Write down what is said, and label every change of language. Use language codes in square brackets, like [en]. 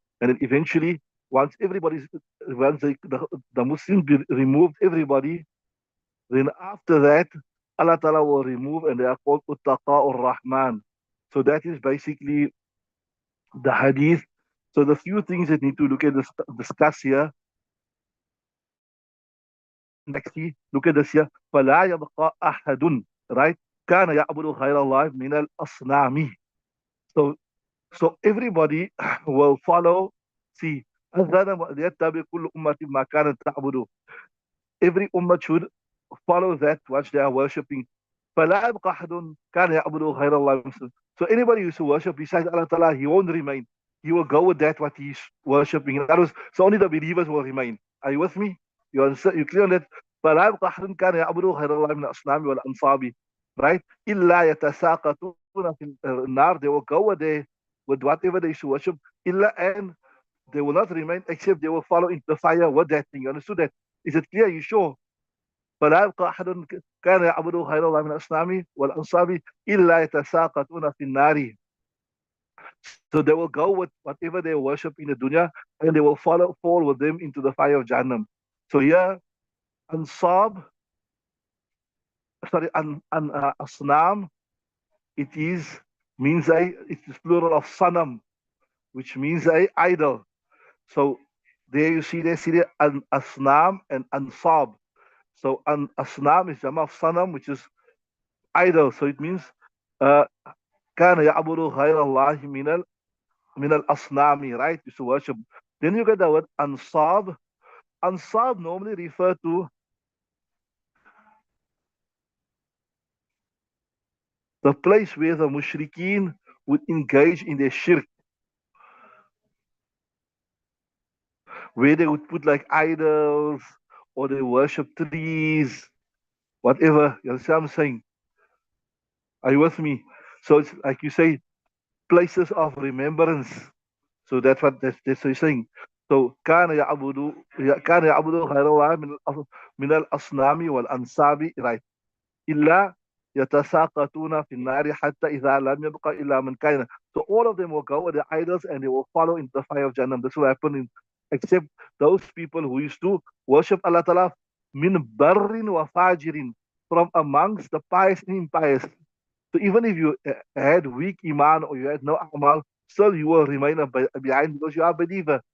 [en] And then eventually, once everybody's, once the Muslims be removed, everybody, then after that, Allah Ta'ala will remove and they are called Uttaqa'ur Rahman. So that is basically the hadith. So the few things that need to look at, discuss here, next look at this here. [ar] فَلَا يَبْقَى أَحَدٌ, right? كَانَ يَعْبُدُ غَيْرَ اللَّهِ مِنَ الْأَصْنَامِ. [en] So So everybody will follow. [ar] See, يتبع كل أمة ما كانت تعبد. [en] Every ummah should follow that which they are worshipping. [ar] فلا يبقى أحد كان يعبد غير الله. [en] So anybody who used to worship besides Allah Ta'ala, he won't remain. He will go with that what he's worshipping. In other words, so only the believers will remain. Are you with me? You understand? You clear on that? [ar] فلا يبقى أحد كان يعبد غير الله من الأصنام والأنصاب. Right? إلا يتساقطون في النار. [en] They will go with with whatever they should worship. إلا, and they will not remain except they will follow into the fire with that thing. You understood that? Is it clear? You sure? [ar] فلا يبقى أحد كان يعبد غير الله من الأصنام والأنصاب إلا يتساقطون في النار. [en] So they will go with whatever they worship in the dunya and they will fall with them into the fire of Jahannam. So here, Ansab, sorry, Asnam, it is, means it's plural of Sanam, which means a idol. So there you see there an Asnam and Ansab. So an Asnam is Jama of Sanam, which is idol. So it means uh, [ar] كان يعبد غير الله من الأصنام, right? [en] Used to worship. Then you get the word Ansab. Ansab normally refer to the place where the mushrikeen would engage in their shirk, where they would put like idols or they worship trees, whatever. You understand what I'm saying? Are you with me? So it's like you say, places of remembrance. So that's what that's what he's saying. [ar] So كان يعبد غير الله من الأصنام والأنساب, right? إلا يتساقطون في النار حتى إذا لم يبق إلا من كان. [en] So all of them will go with the idols and they will follow into the fire of Jahannam. This will happen except those people who used to worship Allah Ta'ala [ar] min barrin wa fajirin, [en] from amongst the pious and impious. So even if you had weak iman or you had no amal, still you will remain behind because you are a believer.